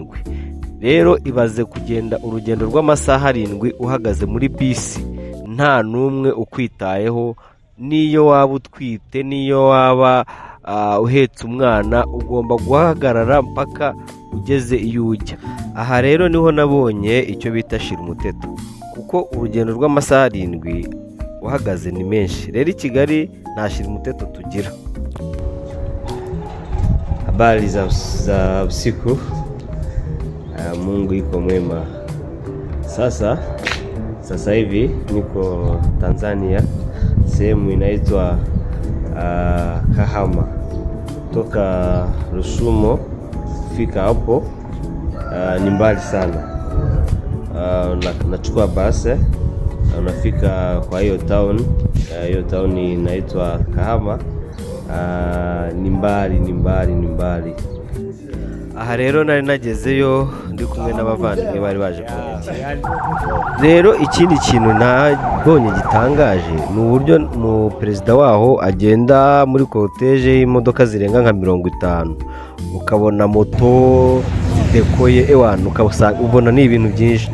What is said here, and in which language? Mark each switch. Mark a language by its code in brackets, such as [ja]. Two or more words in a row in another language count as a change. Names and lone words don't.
[rw] Rero ibaze kugenda urugendo rw'amasaha 7 uhagaze muri bisi nta numwe ukwitayeho, niyo waba utwite niyo waba uhetse umwana ugomba guhagarara mpaka ugeze iyo ujya. Aha rero niho nabonye icyo bita shira umuteto, kuko urugendo rw'amasaha 7 uhagaze ni menshi. Rero i Kigali nta shira umuteto tugira. [sw] Habari za usiku, Mungu iko mwema. Sasa hivi niko Tanzania, sehemu inaitwa Kahama. Toka Rusumo fika hapo ni mbali sana. Nachukua basi unafika kwa hiyo town. Hiyo town inaitwa Kahama. Ni mbali. [rw] Aha rero nari nagezeyo ndi kumwe n'abavandimwe bari baje kunyakira. Rero ikindi kintu nabonye gitangaje ni uburyo mu perezida waho agenda muri cortege y'imodoka zirenga nka 50, ukabona moto zidekoye ubona ni ibintu byinshi.